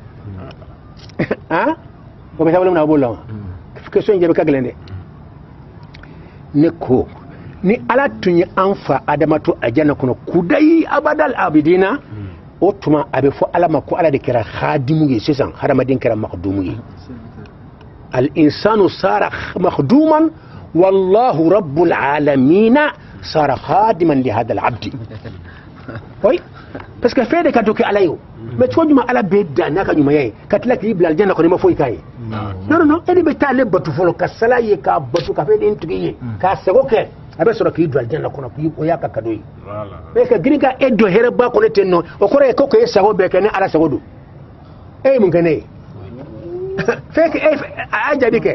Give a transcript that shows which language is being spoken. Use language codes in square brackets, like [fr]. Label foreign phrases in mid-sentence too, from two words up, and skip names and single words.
[bm] o bɛ taa wale min na a b'o la wa question in jaabi ka gɛlɛn dɛ ne ko ni ala tun ye an fa adama to alijana kɔnɔ kodayi [ar] أبد الآبدين [bm] o tuma a bɛ fɔ ala ma ko ala de kɛra khadimu ye sisan hadamaden kɛra makhdumu ye [ar] الإنسان صار مخدوما والله رب العالمين صار خادما لهذا العبد [bm] oui [fr] parce que [bm] fɛn de ka do kɛ ala ye o mais cogo jumɛn ala bɛ dan n'a ka ɲumanya ye ka tila k'i bila alijana kɔnɔ i ma foyi k'a ye non e de bɛ taa ale batu fɔlɔ ka sala ye k'a batu ka fɛn den tigi ye k'a sago kɛ a bɛ sɔrɔ k'i don alijana kɔnɔ o y'a ka kado ye mais ka girin ka e don hɛrɛba kɔnɔ ten nɔ o kɔrɔ ye ko k'e sago bɛɛ kɛ ni ala sago don e ye mun kɛ ne ye fɛn kɛ a y'a jaabi kɛ.